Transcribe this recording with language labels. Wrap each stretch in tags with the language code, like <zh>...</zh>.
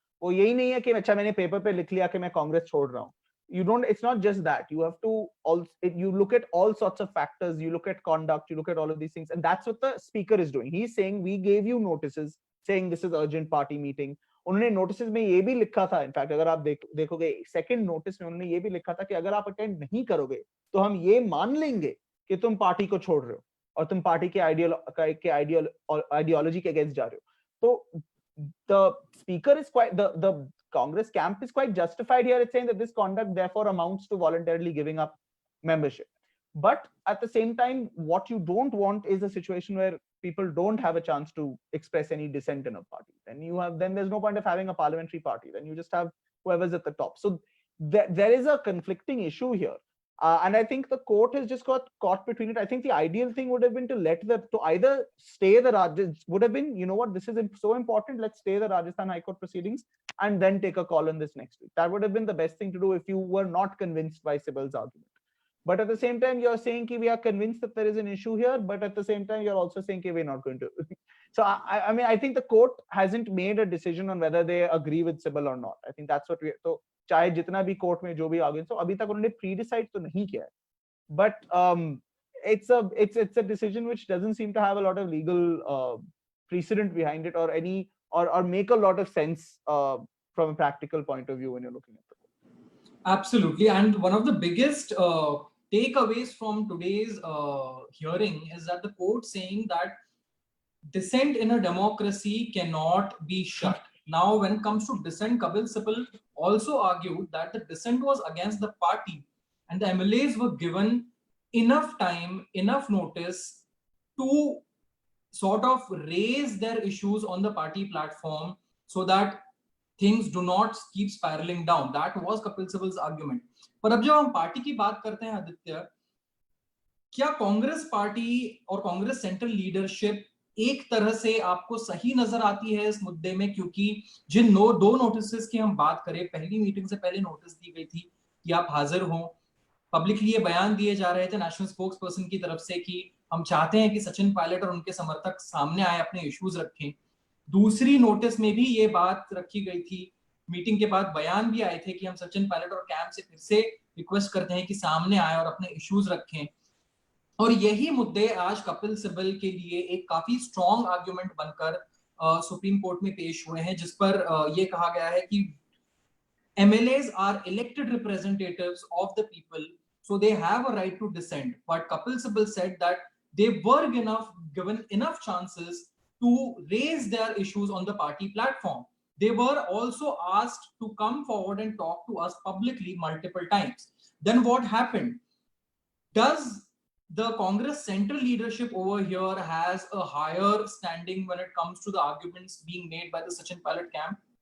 <hi>वो यही नहीं है कि अच्छा मैंने पेपर पे लिख लिया कि मैं कांग्रेस छोड़ रहा हूँ.</hi> <en>You don't. It's not just that. You have to also. You look at all sorts of factors. You look at conduct. You look at all of these things, and that's what the speaker is doing. He's saying we gave you notices saying this is urgent party meeting.</en> <hi>उन्होंने notice में ये भी लिखा था, in fact अगर आप देखोगे second notice में उन्होंने ये भी लिखा था कि अगर आप अटेंड नहीं करोगे तो हम ये मान लेंगे कि तुम पार्टी को छोड़ रहे हो और तुम पार्टी के आइडियोलॉजी के अगेंस्ट जा रहे हो.</hi> <en>तो the speaker is quite, the Congress camp is quite justified here. It's saying that this conduct therefore amounts to voluntarily giving up membership. But at the same time, what you don't want is a situation where people don't have a chance to express any dissent in a party. Then there's no point of having a parliamentary party. Then you just have whoever's at the top. So there is a conflicting issue here. And I think the court has just got caught between it. I think the ideal thing would have been to either stay would have been, you know what, this is so important, let's stay the Rajasthan High Court proceedings and then take a call on this next week. That would have been the best thing to do if you were not convinced by Sibal's argument. But at the same time, you're saying that we are convinced that there is an issue here, but at the same time, you're also saying that we're not going to. So I mean, I think the court hasn't made a decision on whether they agree with Sibal or not. I think that's what so</en> <hi>चाहे जितना भी court में जो भी arguments हो, अभी तक उन्होंने प्री-डिसाइड तो नहीं किया है.</hi> <en>But it's a decision which doesn't seem to have a lot of legal precedent behind it, or make a lot of sense from a practical point of view when you're looking at it. Absolutely, and one of the biggest takeaways from today's hearing is that the court saying that dissent in a democracy cannot be shut. Now, when it comes to dissent, Kapil Sibal also argued that the dissent was against the party, and the MLAs were given enough time, enough notice to sort of raise their issues on the party platform so that things do not keep spiraling down. That was Kapil Sibal's argument.</en> <hi>पर अब जब हम party की बात करते हैं आदित्य, क्या Congress party और कांग्रेस सेंट्रल लीडरशिप एक तरह से आपको सही नजर आती है इस मुद्दे में? क्योंकि जिन दो नोटिस की हम बात करें, पहली मीटिंग से पहले नोटिस दी गई थी कि आप हाजिर हो, पब्लिकली ये बयान दिए जा रहे थे नेशनल स्पोक्स पर्सन की तरफ से कि हम चाहते हैं कि सचिन पायलट और उनके समर्थक सामने आए, अपने इश्यूज रखें। दूसरी नोटिस में भी ये बात रखी गई थी, मीटिंग के बाद बयान भी आए थे कि हम सचिन पायलट और कैंप से फिर से रिक्वेस्ट करते हैं कि सामने आए और अपने इश्यूज रखें। और यही मुद्दे आज कपिल सिब्बल के लिए एक काफी स्ट्रॉन्ग आर्गुमेंट बनकर सुप्रीम कोर्ट में पेश हुए हैं, जिस पर ये कहा गया है कि</hi> <en>MLAs are elected representatives of the people, so they have a right to dissent. But Kapil Sibal said that they were given enough chances to raise their issues on the party platform. They were also asked to come forward and talk to us publicly multiple times. Then what happened? Does the Congress central leadership over here has a higher standing when it comes to the arguments being made by the Sachin Pilot camp?</en>